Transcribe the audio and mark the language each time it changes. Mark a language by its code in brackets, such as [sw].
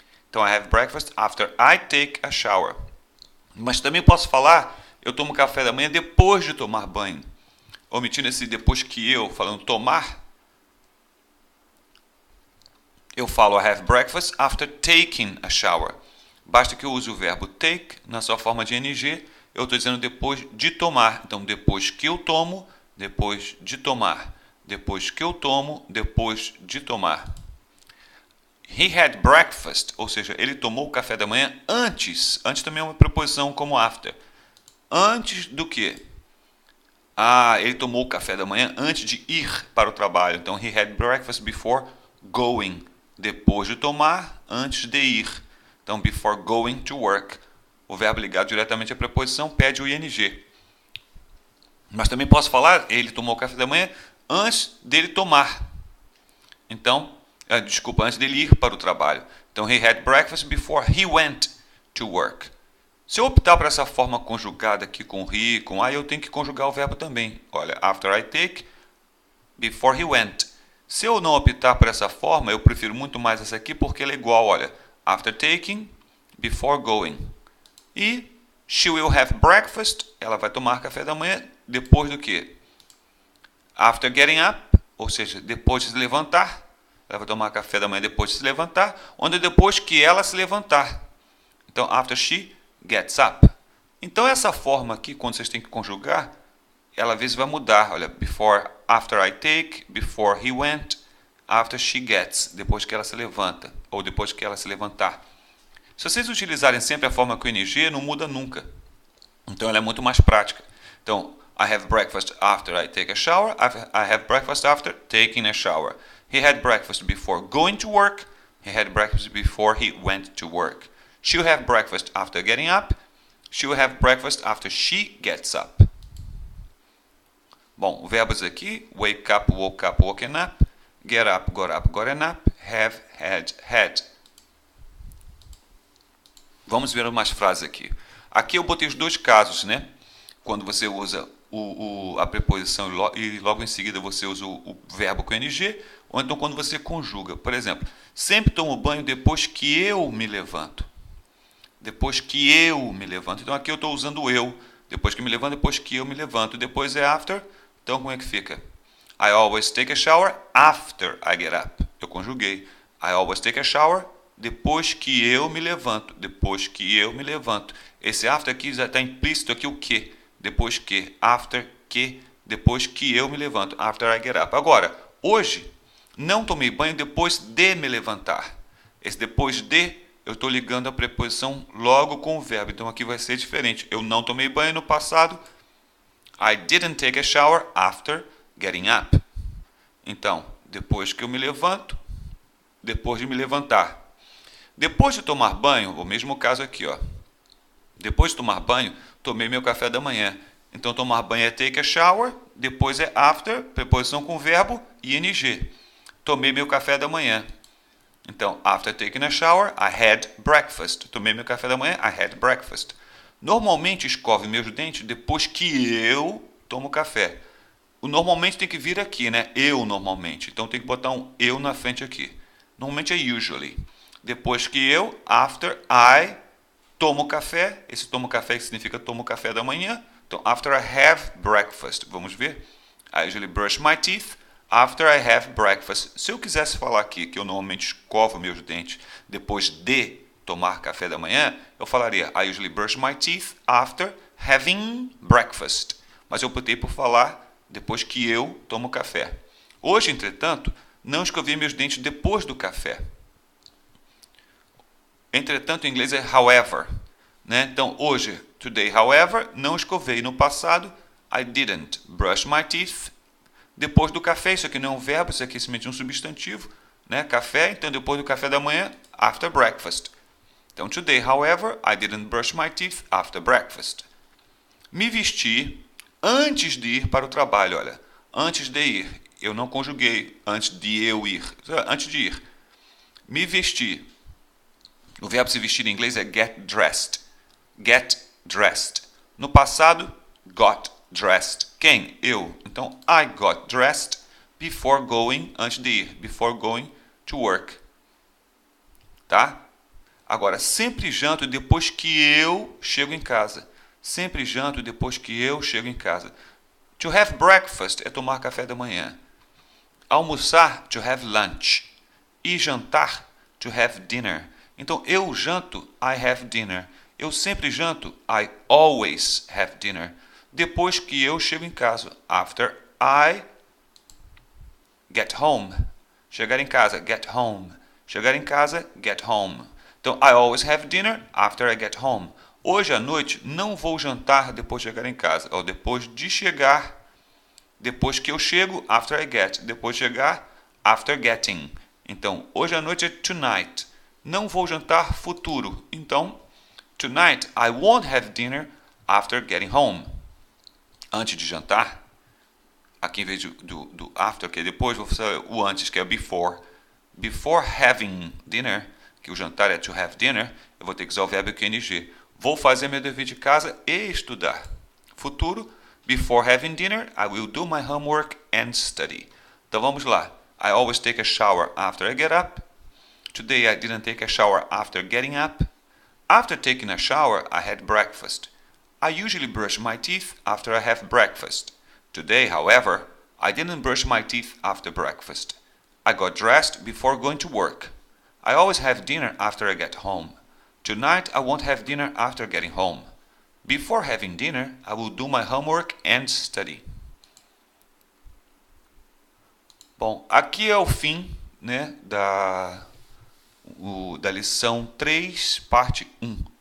[en] Então, I have breakfast after I take a shower. [pt] Mas também posso falar, eu tomo café da manhã depois de tomar banho. Omitindo esse depois que eu, falando tomar, eu falo [en] I have breakfast after taking a shower. [pt] Basta que eu use o verbo take na sua forma de NG, eu estou dizendo depois de tomar. Então, depois que eu tomo, depois de tomar. Depois que eu tomo, depois de tomar. [en] He had breakfast, [pt] ou seja, ele tomou o café da manhã antes. Antes também é uma preposição como after. Antes do quê? Ele tomou o café da manhã antes de ir para o trabalho. Então, [en] he had breakfast before going. [pt] Depois de tomar, antes de ir. [en] Então, before going to work. [pt] O verbo ligado diretamente à preposição pede o ing. Mas também posso falar, ele tomou o café da manhã antes dele tomar. Então, antes dele ir para o trabalho. [en] Então, he had breakfast before he went to work. [pt] Se eu optar por essa forma conjugada aqui com he, com I, eu tenho que conjugar o verbo também. [en] Olha, after I take, before he went. [pt] Se eu não optar por essa forma, eu prefiro muito mais essa aqui porque ela é igual, olha, [en] after taking, before going. [pt] E [en] she will have breakfast, [pt] ela vai tomar café da manhã depois do quê? [en] After getting up, [pt] ou seja, depois de se levantar. Ela vai tomar café da manhã depois de se levantar, onde depois que ela se levantar. Então, [en] after she gets up. [pt] Então essa forma aqui, quando vocês têm que conjugar, ela às vezes vai mudar. Olha, [en] before, after I take, before he went, after she gets, [pt] depois que ela se levanta, ou depois que ela se levantar. Se vocês utilizarem sempre a forma com ing, não muda nunca. Então ela é muito mais prática. [en] Então, I have breakfast after I take a shower. I have breakfast after taking a shower. He had breakfast before going to work. He had breakfast before he went to work. She'll have breakfast after getting up. She'll have breakfast after she gets up. [pt] Bom, verbos aqui: wake up, woken up. [en] Get up, gotten up. Have, had. [pt] Vamos ver umas frases aqui. Aqui eu botei os dois casos, né? Quando você usa a preposição e logo em seguida você usa o verbo com ing, ou então quando você conjuga. Por exemplo, sempre tomo banho depois que eu me levanto. Depois que eu me levanto. Então aqui eu estou usando o eu. Depois que me levanto, depois que eu me levanto. Depois é after. Então como é que fica? [en] I always take a shower after I get up. [pt] Eu conjuguei. [en] I always take a shower [pt] depois que eu me levanto. Depois que eu me levanto. Esse after aqui já está implícito aqui o que? Depois que. After que. Depois que eu me levanto. [en] After I get up. [pt] Agora, hoje, não tomei banho depois de me levantar. Esse depois de, eu estou ligando a preposição logo com o verbo. Então aqui vai ser diferente. Eu não tomei banho no passado. [en] I didn't take a shower after getting up. [pt] Então, depois que eu me levanto, depois de me levantar. Depois de tomar banho, o mesmo caso aqui, ó. Depois de tomar banho, tomei meu café da manhã. Então, tomar banho é [en] take a shower, [pt] depois é after, preposição com verbo, ing. Tomei meu café da manhã. [en] Então, after taking a shower, I had breakfast. [pt] Tomei meu café da manhã, [en] I had breakfast. [pt] Normalmente, escovo meus dentes depois que eu tomo café. O normalmente tem que vir aqui, né? Eu normalmente. Então, tem que botar um eu na frente aqui. Normalmente é usually. Depois que eu, after I tomo café. Esse tomo café significa tomo café da manhã. [en] Então, after I have breakfast. [pt] Vamos ver? [en] I usually brush my teeth after I have breakfast. [pt] Se eu quisesse falar aqui que eu normalmente escovo meus dentes depois de tomar café da manhã, eu falaria [en] I usually brush my teeth after having breakfast. [pt] Mas eu optei por falar depois que eu tomo café. Hoje, entretanto, não escovei meus dentes depois do café. Entretanto, em inglês é however. Né? Então, hoje, today, however, não escovei. [en] No passado, I didn't brush my teeth. [pt] Depois do café, isso aqui não é um verbo, isso aqui é simplesmente um substantivo. Né? Café, então depois do café da manhã, [en] after breakfast. Então, today, however, I didn't brush my teeth after breakfast. [pt] Me vesti antes de ir para o trabalho. Olha, antes de ir. Eu não conjuguei antes de eu ir. Antes de ir. Me vesti. O verbo se vestir em inglês é get dressed. Get dressed. No passado, got dressed. Quem? Eu. [en] Então, I got dressed before going, [pt] antes de ir. [en] Before going to work. Tá? [pt] Agora, sempre janto depois que eu chego em casa. Sempre janto depois que eu chego em casa. [en] To have breakfast [pt] é tomar café da manhã. Almoçar, to have lunch. E jantar, to have dinner. Então, eu janto, [en] I have dinner. [pt] Eu sempre janto, [en] I always have dinner. [pt] Depois que eu chego em casa. [en] After I get home. [pt] Chegar em casa, get home. Chegar em casa, get home. [en] Então, I always have dinner after I get home. [pt] Hoje à noite não vou jantar depois de chegar em casa. Ou depois de chegar. Depois que eu chego, after I get. Depois de chegar, after getting. Então, hoje à noite é tonight. Não vou jantar futuro. [en] Então, tonight I won't have dinner after getting home. [pt] Antes de jantar, aqui em vez do after, que é depois, vou fazer o antes, que é before. [en] Before having dinner, [pt] que o jantar é to have dinner, eu vou ter que usar o verbo ing. Vou fazer meu dever de casa e estudar. [en] Futuro, before having dinner, I will do my homework and study. [pt] Então vamos lá. [en] I always take a shower after I get up. Today I didn't take a shower after getting up. After taking a shower, I had breakfast. I usually brush my teeth after I have breakfast. Today, however, I didn't brush my teeth after breakfast. I got dressed before going to work. I always have dinner after I get home. Tonight I won't have dinner after getting home. Before having dinner, I will do my homework and study. [pt] Bom, aqui é o fim, né, da lição 3, parte 1.